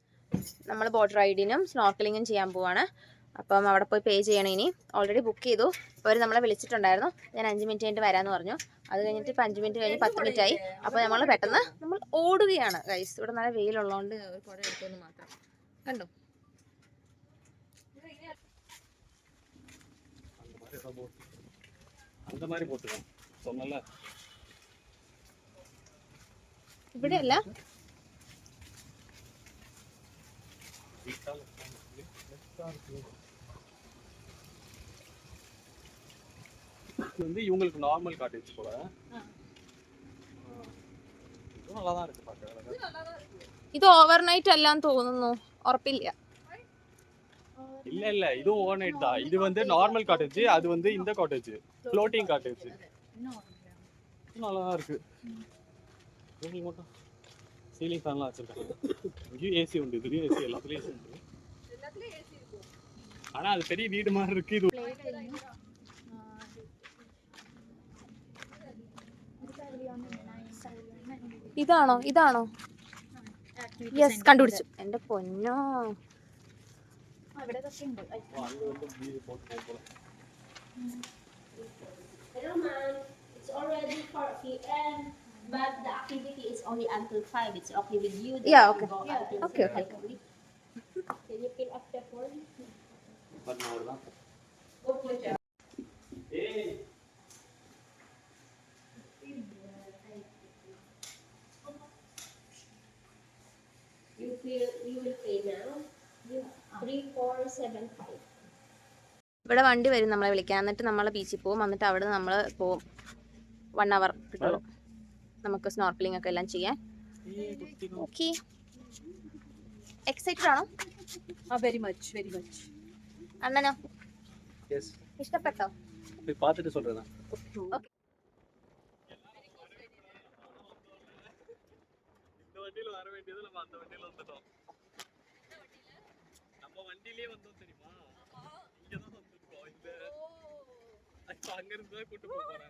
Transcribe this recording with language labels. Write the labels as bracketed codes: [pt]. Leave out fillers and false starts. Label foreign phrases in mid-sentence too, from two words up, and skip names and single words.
[ml] നമ്മൾ [en] boat riding [ml] സ്നോർക്കലിങ്ങും ചെയ്യാൻ പോവാണ്. അപ്പം അവിടെ പോയി പേ ചെയ്യണം. ഇനി [en] already book [ml] ചെയ്തു. അവർ നമ്മളെ വിളിച്ചിട്ടുണ്ടായിരുന്നു. ഞാൻ 5 മിനിറ്റ് കഴിഞ്ഞിട്ട് വരാമെന്ന് പറഞ്ഞു. അത് കഴിഞ്ഞിട്ട് ഇപ്പം 5 മിനിറ്റ് കഴിഞ്ഞ് 10 മിനിറ്റ് ആയി. അപ്പോൾ നമ്മൾ പെട്ടെന്ന് ഓടുകയാണ് ഗൈസ്. ഇവിടെ നല്ല വെയിലുള്ളതുകൊണ്ട് ഒരു കുട എടുക്കുമെന്ന് മാത്രം. കണ്ടോ? [ta] அந்த மாதிரி போட்டுக்கலாம் சொன்னல. [ml] ഇവിടെയല്ല, [ta] இது வந்து இவங்களுக்கு [en] normal cottage [ta] போல. இது நல்லா தான் இருக்கு பார்க்க. [ml] ഇത് ഓവർനൈറ്റ് അല്ലാന്ന് തോന്നുന്നു, ഉറപ്പില്ല. [ta] இல்ல இல்ல இது [en] over night [ta] தான். இது வந்து [en] normal cottage, [ta] அது வந்து இந்த [en] cottage floating cottage. [ta] நல்லா தான் இருக்கு. உங்களுக்கு மட்டும் [en] ceiling fan [ta] வச்சிருக்காங்க. இங்கேயும் ஏசி உண்டு, இதுலயும் ஏசி, எல்லாத்துலயும் ஏசி உண்டு. ஆனா அது பெரிய வீடு மாதிரி இருக்கு. இது [ml] ഇതാണോ? ഇതാണോ? യെസ്, കണ്ടുപിടിച്ചു. എന്റെ പൊന്നോ, [ta] அங்க வந்து வீடு போட்டு போல. [en] Hello ma'am, it's already 4 p.m. but the activity is only until 5. It's okay with you? Yeah, okay. Go until Okay, 5. Can you fill up the form? [ta] அவ்வளவுதான். [en] You will pay now. 3475. [ml] ഇവിടെ വണ്ടി വരും നമ്മളെ വിളിക്കാൻ. എന്നിട്ട് നമ്മൾ ബീച്ചിൽ പോകും. എന്നിട്ട് അവിടെ നമ്മൾ പോവും. 1 hour കിട്ടുള്ളൂ നമുക്ക് സ്നോർക്കലിംഗ് ഒക്കെ എല്ലാം ചെയ്യാൻ. ഓക്കെ, എക്സൈറ്റഡ് ആണോ? [en] Very much, very much. [ml] അണ്ണനോ? எஸ், ഇഷ്ടപ്പെട്ടോ? [ta] போய் பார்த்துட்டு சொல்றேன். இந்த வண்டியில வர வேண்டியது நம்ம அந்த வண்டியில வந்துட்டோம். நம்ம வண்டியிலே வந்தோம் தெரியுமா? இங்க தான் வந்திருக்கோம். இந்த அங்க இருந்து தான் கூட்டி போக போறாங்க.